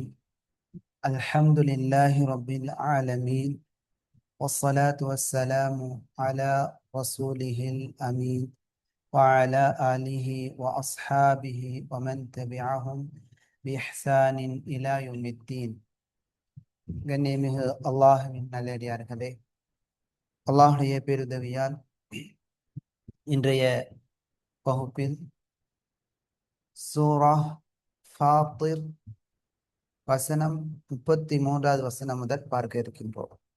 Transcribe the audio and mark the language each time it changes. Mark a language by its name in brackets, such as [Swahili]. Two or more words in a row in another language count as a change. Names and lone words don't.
[Arabic] الحمد لله رب العالمين، والصلاة والسلام على رسوله الأمين وعلى آله وأصحابه ومن تبعهم بإحسان إلى يوم الدين. [Tamil] கண்ணியமிகு அல்லாஹ்வின் நல்லடியார்களே, அல்லாஹ்வுடைய பேருதவியால் இன்றைய வகுப்பில் சூரா ஃபாத்திர் வசனம் 33வது வசனம் முதல் பார்க்க இருக்கின்றோம்.